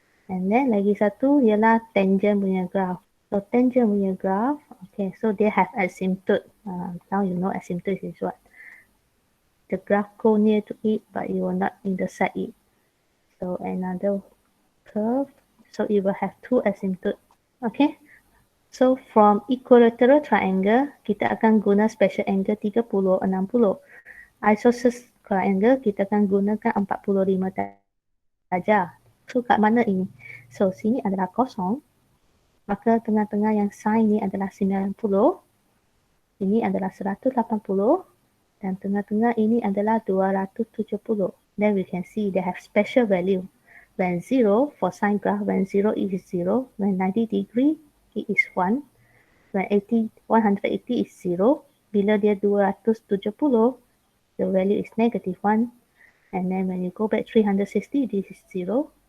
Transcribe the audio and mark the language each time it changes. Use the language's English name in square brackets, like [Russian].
[Malay] And then lagi satu ialah tangent punya graph. [English] So tangent punya graph, okay, so they have asymptote. Now you know asymptote is what? The graph go near to it, but it will not intersect it. So another curve. So it will have two asymptote. Okay. So from equilateral triangle, kita akan guna special angle 30, 60. [Malay] Isosceles triangle, kita akan gunakan 45 darjah. So kat mana ini? So sini adalah kosong. Maka tengah-tengah yang sin ni adalah 90. Ini adalah 180. Dan tengah-tengah ini adalah 270. [English] Then we can see they have special value. When 0 for sine graph, when 0 is 0, when 90 degree it is 1, when 180 is 0, bila dia 270, the value is -1, and then when you go back 360, this is 0.